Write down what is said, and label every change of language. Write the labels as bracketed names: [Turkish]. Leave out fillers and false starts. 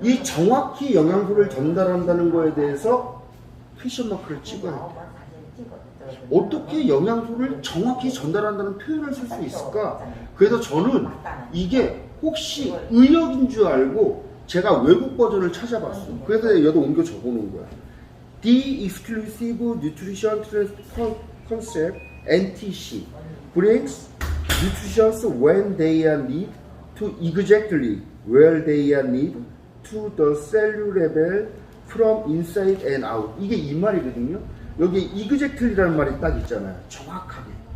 [Korean] 이 정확히 영양소를 전달한다는 거에 대해서 퀘션 마크를 찍어요. 어떻게 영양소를 정확히 전달한다는 표현을 쓸 수 있을까? 그래서 저는 이게 혹시 의역인 줄 알고 제가 외국 버전을 찾아봤어. 그래서 여기다 옮겨 적어놓은 거야. [English] The Exclusive Nutrition Transfer Concept (NTC) brings nutrition when they are need to exactly where they are need to the cellular level from inside and out. [Korean] 이게 이 말이거든요. 여기 exactly라는 말이 딱 있잖아요. 정확하게.